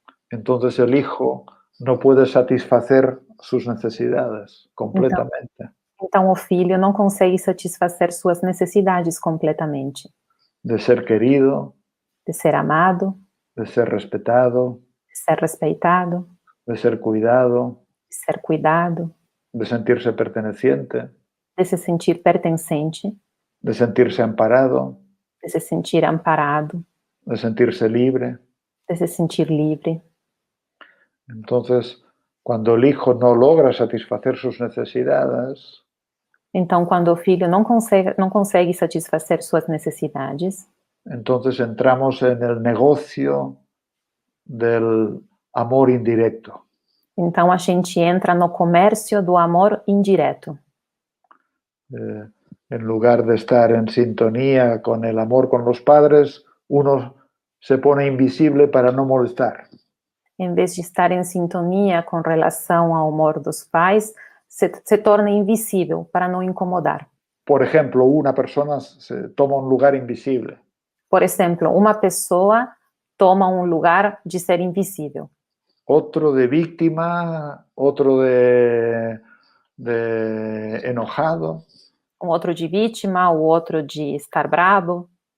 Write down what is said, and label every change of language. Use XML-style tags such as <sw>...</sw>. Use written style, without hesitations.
<es>entonces el hijo no puede satisfacer sus necesidades completamente,</es> <pt>então o filho não consegue satisfazer suas necessidades completamente,</pt> <es>de ser querido,</es> <pt>de ser amado,</pt> <es>de ser respetado,</es> <pt>de ser respeitado,</pt> <es>de ser cuidado,</es> <pt>de ser cuidado,</pt> <es>de sentirse perteneciente,</es> <pt>de se sentir pertencente,</pt> <es>de sentirse amparado,</es> <pt>de se sentir amparado,</pt> <es>de sentirse libre.</es> <pt>de se sentir livre.</pt> <es>Entonces, cuando el hijo no logra satisfacer sus necesidades,</es> <pt>Então, quando o filho não consegue satisfazer suas necessidades,</pt> <es>entonces entramos en el negocio del amor indirecto.</es> <pt>então a gente entra no comércio do amor indireto.</pt> <es>En lugar de estar en sintonía con el amor con los padres, uno se pone invisible para no molestar.</es> <pt>Em vez de estar em sintonia com relação ao amor dos pais, se torna invisível para não incomodar.</pt> <es>Por ejemplo, una persona se toma un lugar invisible.</es> <pt>Por exemplo, uma pessoa toma um lugar de ser invisível.</pt> <es>Otro de víctima, otro de enojado.</es> <pt>Um outro de vítima, o outro de estar bravo.</pt>